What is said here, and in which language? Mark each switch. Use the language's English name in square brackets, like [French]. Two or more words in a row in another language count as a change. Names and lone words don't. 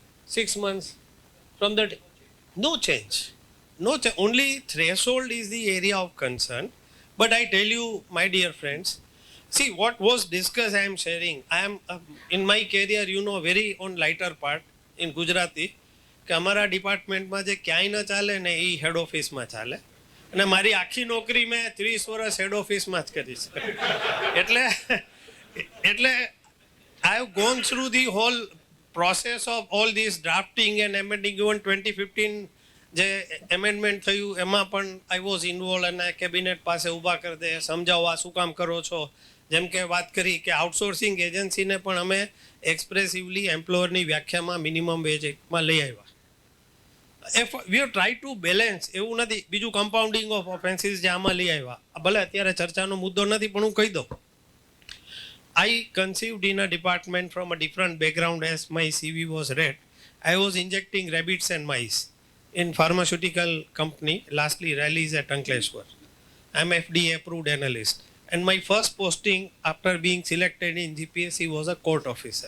[English] 6 months from that, no change. Only threshold is the area of concern. But I tell you, my dear friends, see what was discussed, I am sharing. I am in my career, very on lighter part in Gujarati, [Gujarati] કે અમારા ડિપાર્ટમેન્ટમાં જે ક્યાંય ન ચાલે ને એ હેડ ઓફિસમાં ચાલે. અને મારી આખી નોકરી મેં 30 વર્ષ હેડ ઓફિસમાં જ કરી છે. એટલે [English] I have gone through the whole process of all this drafting and amending. [Gujarati] Even 2015 જે એમેન્ડમેન્ટ થયું એમાં પણ [English] I was involve [Gujarati] અને કેબિનેટ પાસે ઊભા કરી દે સમજાવવા શું કામ કરો છો. જેમ કે વાત કરી કે આઉટસોર્સિંગ એજન્સીને પણ અમે એક્સપ્રેસિવલી એમ્પ્લોયરની વ્યાખ્યામાં મિનિમમ વેજમાં લઈ આવ્યા. [English] We have try to balance, [Gujarati] એવું નથી. બીજું [English] compounding of offences [Gujarati] જે આમાં લઈ આવ્યા, ભલે અત્યારે ચર્ચાનો મુદ્દો નથી પણ હું કહી દઉં. [English] I conceived in a department from a different background as my CV was read. I was injecting rabbits and mice in pharmaceutical company, lastly Rallies at Ankleshwar. I am FDA approved analyst. And my first posting after being selected in GPSC was a court officer.